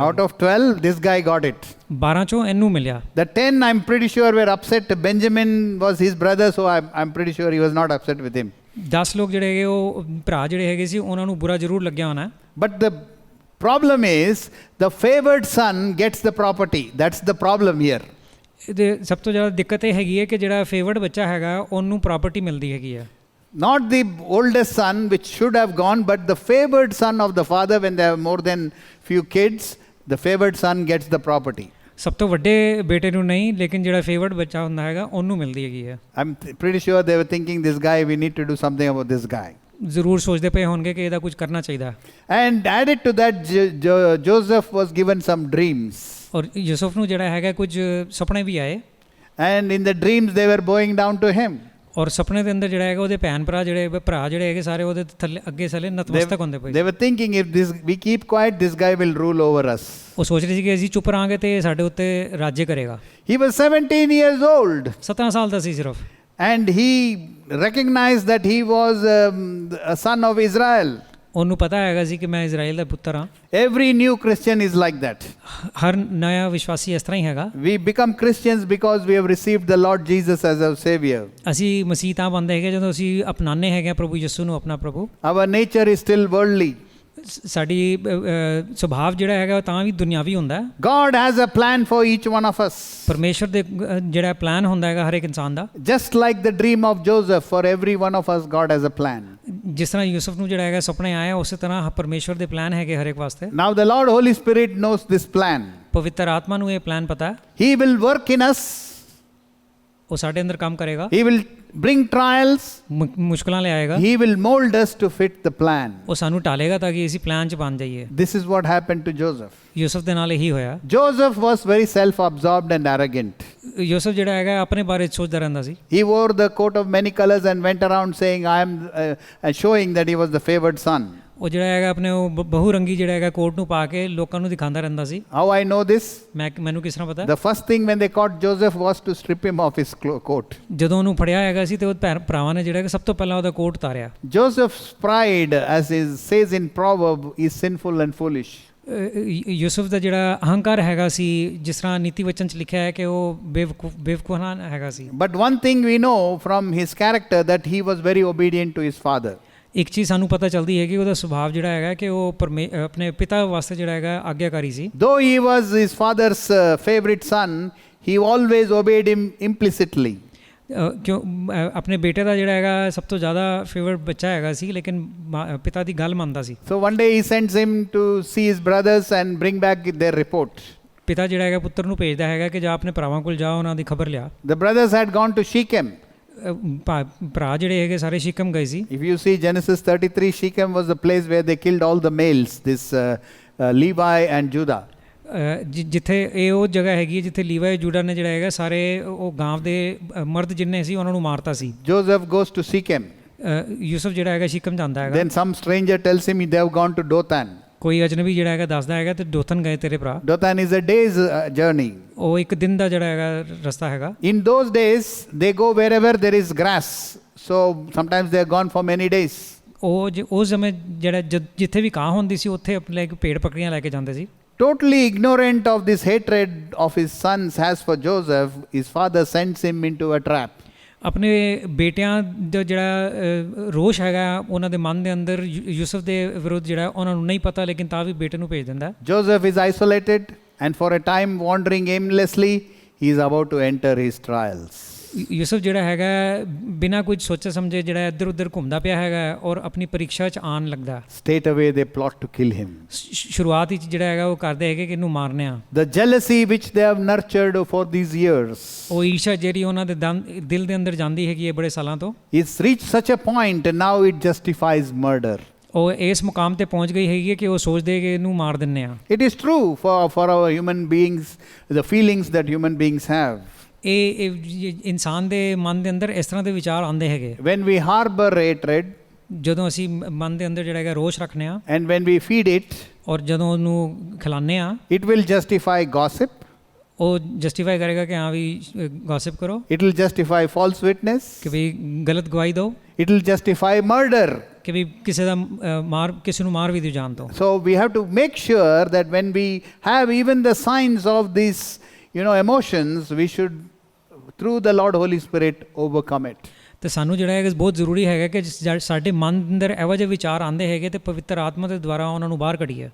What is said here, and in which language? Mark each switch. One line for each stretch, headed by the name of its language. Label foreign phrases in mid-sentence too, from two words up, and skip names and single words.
English: Out of 12, this guy got it.
Punjabi: 12 ਚੋਂ ਇਹਨੂੰ ਮਿਲਿਆ।
English: The 10, I'm pretty sure, were upset. Benjamin was his brother, so I'm pretty sure he was not upset with him.
Punjabi: 10 ਲੋਕ ਜਿਹੜੇ ਹੈਗੇ ਉਹ ਭਰਾ ਜਿਹੜੇ ਹੈਗੇ ਸੀ ਉਹਨਾਂ ਨੂੰ ਬੁਰਾ ਜ਼ਰੂਰ ਲੱਗਿਆ ਹੋਣਾ।
English: But the problem is, the favored son gets the property. That's the problem here.
Punjabi: ਇਹਦੇ ਸਭ ਤੋਂ ਜ਼ਿਆਦਾ ਦਿੱਕਤ ਇਹ ਹੈਗੀ ਹੈ ਕਿ ਜਿਹੜਾ ਫੇਵਰਡ ਬੱਚਾ ਹੈਗਾ ਉਹਨੂੰ ਪ੍ਰਾਪਰਟੀ ਮਿਲਦੀ ਹੈਗੀ ਹੈ।
English: Not the oldest son, which should have gone, but the favored son of the father. When they have more than few kids, the favored son gets the property.
Punjabi: ਸਭ ਤੋਂ ਵੱਡੇ ਬੇਟੇ ਨੂੰ ਨਹੀਂ, ਲੇਕਿਨ ਜਿਹੜਾ ਫੇਵਰਡ ਬੱਚਾ ਹੁੰਦਾ ਹੈਗਾ ਉਹਨੂੰ ਮਿਲਦੀ ਹੈਗੀ ਹੈ।
English: I'm pretty sure they were thinking, this guy, we need to do something about this guy.
Punjabi: ਜ਼ਰੂਰ ਸੋਚਦੇ ਪਏ ਹੋਣਗੇ ਕਿ ਇਹਦਾ ਕੁਝ ਕਰਨਾ ਚਾਹੀਦਾ।
English: And added to that, Joseph was given some dreams.
Punjabi: ਔਰ ਯੂਸਫ ਨੂੰ ਜਿਹੜਾ ਹੈਗਾ ਕੁਝ ਸੁਪਨੇ ਵੀ ਆਏ।
English: And in the dreams, they were bowing down to him.
Punjabi: ਔਰ ਸੁਪਨੇ ਦੇ ਅੰਦਰ ਜਿਹੜਾ ਹੈਗਾ ਉਹਦੇ ਭੈਣ ਭਰਾ ਜਿਹੜੇ ਹੈਗੇ ਸਾਰੇ ਉਹਦੇ ਥੱਲੇ ਅੱਗੇ ਥੱਲੇ ਨਤਮਸਤਕ ਹੁੰਦੇ ਪਏ।
English: They were thinking, if we keep quiet, this guy will rule over us.
Punjabi: ਉਹ ਸੋਚ ਰਹੇ ਸੀ ਕਿ ਅਸੀਂ ਚੁੱਪ ਰਹਾਂਗੇ ਤੇ ਸਾਡੇ ਉੱਤੇ ਰਾਜ ਕਰੇਗਾ।
English: He was 17 years old.
Punjabi: 17 ਸਾਲ ਦਾ ਸੀ ਸਿਰਫ।
English: And he recognized that he was a son of Israel.
Punjabi: ਉਹਨੂੰ ਪਤਾ ਹੈਗਾ ਸੀ ਕਿ ਮੈਂ ਇਜ਼ਰਾਈਲ ਦਾ ਪੁੱਤਰ ਹਾਂ।
English: Every new Christian is like that.
Punjabi: ਹਰ ਨਇਆ ਵਿਸ਼ਵਾਸੀ ਇਸ ਤਰ੍ਹਾਂ ਹੀ ਹੈਗਾ।
English: We become Christians because we have received the Lord Jesus as our Savior.
Punjabi: ਅਸੀਂ ਮਸੀਹ ਤਾਂ ਬਣਦੇ ਹੈਗੇ ਜਦੋਂ ਅਸੀਂ ਅਪਣਾਉਂਦੇ ਹੈਗੇ ਪ੍ਰਭੂ ਯਿਸੂ ਨੂੰ ਆਪਣਾ ਪ੍ਰਭੂ।
English: Our nature is still worldly.
Punjabi: ਸਾਡੀ ਸੁਭਾਵ ਜਿਹੜਾ ਹੈਗਾ ਉਹ ਤਾਂ ਵੀ ਦੁਨਿਆਵੀ ਹੁੰਦਾ।
English: God has a plan for each one of us.
Punjabi: ਪਰਮੇਸ਼ਰ ਦੇ ਜਿਹੜਾ ਪਲਾਨ ਹੁੰਦਾ ਹੈਗਾ ਹਰ ਇੱਕ ਇਨਸਾਨ ਦਾ।
English: Just like the dream of Joseph, for every one of us, God has a plan.
Punjabi: ਜਿਸ ਤਰ੍ਹਾਂ ਯੂਸਫ ਨੂੰ ਜਿਹੜਾ ਹੈਗਾ ਸੁਪਨੇ ਆਏ ਉਸੇ ਤਰ੍ਹਾਂ ਪਰਮੇਸ਼ਰ ਦੇ ਪਲਾਨ ਹੈਗੇ ਹਰ ਇੱਕ ਵਾਸਤੇ।
English: Now the Lord Holy Spirit knows this plan.
Punjabi: ਪਵਿੱਤਰ ਆਤਮਾ ਨੂੰ ਇਹ ਪਲਾਨ ਪਤਾ ਹੈ।
English: He will work in us.
Punjabi: ਉਹ ਸਾਡੇ ਅੰਦਰ ਕੰਮ ਕਰੇਗਾ।
English: He will bring trials.
Punjabi: ਮੁਸ਼ਕਲਾਂ ਲੈ ਆਏਗਾ।
English: He will mold us to fit the plan.
Punjabi: ਉਹ ਸਾਨੂੰ ਟਾਲੇਗਾ ਤਾਂ ਕਿ ਅਸੀਂ ਪਲਾਨ 'ਚ ਬਣ ਜਾਈਏ।
English: This is what happened to Joseph.
Punjabi: ਯੂਸਫ ਦੇ ਨਾਲ ਇਹੀ ਹੋਇਆ।
English: Joseph was very self-absorbed and arrogant.
Punjabi: ਯੂਸਫ ਜਿਹੜਾ ਹੈਗਾ ਆਪਣੇ ਬਾਰੇ ਸੋਚਦਾ ਰਹਿੰਦਾ ਸੀ।
English: He wore the coat of many colors and went around saying, I am showing that he was the favored son.
Punjabi: ਉਹ ਜਿਹੜਾ ਹੈਗਾ ਆਪਣੇ ਉਹ ਬਹੁਰੰਗੀ ਜਿਹੜਾ ਹੈਗਾ ਕੋਟ ਨੂੰ ਪਾ ਕੇ ਲੋਕਾਂ ਨੂੰ ਦਿਖਾਉਂਦਾ ਰਹਿੰਦਾ ਸੀ।
English: How I know this?
Punjabi: ਮੈਨੂੰ ਕਿਸ ਤਰ੍ਹਾਂ ਪਤਾ?
English: The first thing when they caught Joseph was to strip him of his coat.
Punjabi: ਜਦੋਂ ਉਹਨੂੰ ਫੜਿਆ ਹੈਗਾ ਸੀ ਤੇ ਉਹ ਭਰਾਵਾਂ ਨੇ ਜਿਹੜਾ ਸਭ ਤੋਂ ਪਹਿਲਾਂ ਉਹਦਾ ਕੋਟ ਉਤਾਰਿਆ।
English: Joseph's pride, as it says in Proverb, is sinful and foolish.
Punjabi: ਯੂਸਫ ਦਾ ਜਿਹੜਾ ਅਹੰਕਾਰ ਹੈਗਾ ਸੀ ਜਿਸ ਤਰ੍ਹਾਂ ਨੀਤੀ ਵਚਨ 'ਚ ਲਿਖਿਆ ਹੈ ਕਿ ਉਹ ਬੇਵਕੂਫਾਨਾ ਹੈਗਾ ਸੀ।
English: But one thing we know from his character that he was very obedient to his father.
Punjabi: ਇੱਕ ਚੀਜ਼ ਸਾਨੂੰ ਪਤਾ ਚੱਲਦੀ ਹੈ ਕਿ ਉਹਦਾ ਸੁਭਾਅ ਜਿਹੜਾ ਹੈਗਾ ਕਿ ਉਹ ਆਪਣੇ ਪਿਤਾ ਵਾਸਤੇ ਜਿਹੜਾ ਹੈਗਾ ਆਗਿਆਕਾਰੀ ਸੀ।
English: Though he was his father's favorite son, he always obeyed him implicitly.
Punjabi: ਕਿਉਂ ਆਪਣੇ ਬੇਟੇ ਦਾ ਜਿਹੜਾ ਹੈਗਾ ਸਭ ਤੋਂ ਜ਼ਿਆਦਾ ਫੇਵਰਟ ਬੱਚਾ ਹੈਗਾ ਸੀ, ਲੇਕਿਨ ਪਿਤਾ ਦੀ ਗੱਲ ਮੰਨਦਾ ਸੀ।
English: So one day he sends him to see his brothers and bring back their report.
Punjabi: ਪਿਤਾ ਜਿਹੜਾ ਹੈਗਾ ਪੁੱਤਰ ਨੂੰ ਭੇਜਦਾ ਹੈਗਾ ਕਿ ਜਾ ਆਪਣੇ ਭਰਾਵਾਂ ਕੋਲ ਜਾ, ਉਹਨਾਂ ਦੀ ਖਬਰ ਲਿਆ।
English: The brothers had gone to Shechem.
Punjabi: ਭਰਾ ਜਿਹੜੇ ਹੈਗੇ ਸਾਰੇ ਸ਼ਿਕਮ ਗਏ ਸੀ।
English: If you see Genesis 33, Shechem was the place where they killed all the males, this Levi and Judah.
Punjabi: ਜਿੱਥੇ ਇਹ ਉਹ ਜਗ੍ਹਾ ਹੈਗੀ ਜਿੱਥੇ ਲੀਵਾ ਜੂਡਾ ਨੇ ਜਿਹੜਾ ਹੈਗਾ ਸਾਰੇ ਉਹ ਗਾਂਵ ਦੇ ਮਰਦ ਜਿੰਨੇ ਸੀ ਉਹਨਾਂ ਨੂੰ ਮਾਰਤਾ ਸੀ।
English: Joseph goes to Shechem.
Punjabi: ਯੂਸਫ ਜਿਹੜਾ ਹੈਗਾ ਸ਼ਿਕਮ ਜਾਂਦਾ ਹੈਗਾ।
English: Then some stranger tells him they have gone to Dothan.
Punjabi: ਕੋਈ ਅਜਨਬੀ ਜਿਹੜਾ ਹੈਗਾ ਦੱਸਦਾ ਹੈਗਾ ਤੇ ਡੋਥਨ ਗਏ ਤੇਰੇ ਭਰਾ।
English: Dothan is a day's journey.
Punjabi: ਉਹ ਇੱਕ ਦਿਨ ਦਾ ਜਿਹੜਾ ਹੈਗਾ ਰਸਤਾ ਹੈਗਾ।
English: In those days they go wherever there is grass. So sometimes they are gone for many days.
Punjabi: ਉਹ ਉਸ ਸਮੇਂ ਜਿਹੜਾ ਜਿੱਥੇ ਵੀ ਘਾਹ ਹੁੰਦੀ ਸੀ ਉੱਥੇ ਆਪਣੇ ਇੱਕ ਪੇੜ ਪਕੜੀਆਂ ਲੈ ਕੇ ਜਾਂਦੇ ਸੀ।
English: Totally ignorant of this hatred of his sons has for Joseph, his father sends him into a trap.
Punjabi: ਆਪਣੇ ਬੇਟਿਆਂ ਦਾ ਜਿਹੜਾ ਰੋਸ਼ ਹੈਗਾ ਉਹਨਾਂ ਦੇ ਮਨ ਦੇ ਅੰਦਰ ਯੂਸਫ ਦੇ ਵਿਰੁੱਧ ਜਿਹੜਾ ਉਹਨਾਂ ਨੂੰ ਨਹੀਂ ਪਤਾ, ਲੇਕਿਨ ਤਾਂ ਵੀ ਬੇਟੇ ਨੂੰ ਭੇਜ ਦਿੰਦਾ।
English: Joseph is isolated and for a time wandering aimlessly, he is about to enter his trials.
Punjabi: ਯੂਸਫ ਜਿਹੜਾ ਹੈਗਾ ਬਿਨਾਂ ਕੁਝ ਸੋਚੇ ਸਮਝੇ ਜਿਹੜਾ ਇੱਧਰ ਉੱਧਰ ਘੁੰਮਦਾ ਪਿਆ ਹੈਗਾ ਔਰ ਆਪਣੀ ਪਰੀਖਿਆ 'ਚ ਆਉਣ ਲੱਗਦਾ।
English: Straight away they plot to kill him.
Punjabi: ਸ਼ੁਰੂਆਤ ਵਿੱਚ ਜਿਹੜਾ ਹੈਗਾ ਉਹ ਕਰਦੇ ਹੈਗੇ ਕਿ ਇਹਨੂੰ ਮਾਰਨੇ ਆ।
English: The jealousy which they have nurtured for these years,
Punjabi: ਉਹ ਈਰਸ਼ਾ ਜਿਹੜੀ ਉਹਨਾਂ ਦੇ ਦਿਲ ਦੇ ਅੰਦਰ ਜਾਂਦੀ ਹੈਗੀ ਹੈ ਬੜੇ ਸਾਲਾਂ ਤੋਂ,
English: it's reached such a point and now it justifies murder.
Punjabi: ਉਹ ਇਸ ਮੁਕਾਮ ਤੇ ਪਹੁੰਚ ਗਈ ਹੈਗੀ ਹੈ ਕਿ ਉਹ ਸੋਚਦੇ ਕਿ ਇਹਨੂੰ ਮਾਰ ਦਿੰਨੇ ਆ।
English: It is true for our human beings, the feelings that human beings have.
Punjabi: ਇਹ ਇਨਸਾਨ ਦੇ ਮਨ ਦੇ ਅੰਦਰ ਇਸ ਤਰ੍ਹਾਂ ਦੇ ਵਿਚਾਰ ਆਉਂਦੇ ਹੈਗੇ।
English: When we harbor hatred,
Punjabi: ਜਦੋਂ ਅਸੀਂ ਮਨ ਦੇ ਅੰਦਰ ਜਿਹੜਾ ਹੈਗਾ ਰੋਸ਼ ਰੱਖਨੇ ਆ,
English: and when we feed it,
Punjabi: ਔਰ ਜਦੋਂ ਉਹਨੂੰ ਖਿਲਾਉਂਦੇ ਆ,
English: it will justify gossip.
Punjabi: ਉਹ ਜਸਟੀਫਾਈ ਕਰੇਗਾ ਕਿ ਹਾਂ ਵੀ ਗੌਸਿਪ ਕਰੋ,
English: It will justify false witness.
Punjabi: ਕਿ ਵੀ ਗਲਤ ਗਵਾਹੀ ਦਿਓ,
English: It will justify murder.
Punjabi: ਕਿ ਵੀ ਕਿਸੇ ਨੂੰ ਮਾਰ ਵੀ ਦਿਓ ਜਾਣ ਤੋਂ।
English: So we have to make sure that when we have even the signs of these, emotions, we should, through the Lord Holy Spirit, overcome it.
Punjabi: ਤੇ ਸਾਨੂੰ ਜਿਹੜਾ ਹੈਗਾ ਬਹੁਤ ਜ਼ਰੂਰੀ ਹੈਗਾ ਕਿ ਸਾਡੇ ਮਨ ਅੰਦਰ ਇਹੋ ਜਿਹੇ ਵਿਚਾਰ ਆਉਂਦੇ ਹੈਗੇ ਤੇ ਪਵਿੱਤਰ ਆਤਮਾ ਦੇ ਦੁਆਰਾ ਉਹਨਾਂ ਨੂੰ ਬਾਹਰ ਕੱਢੀਏ।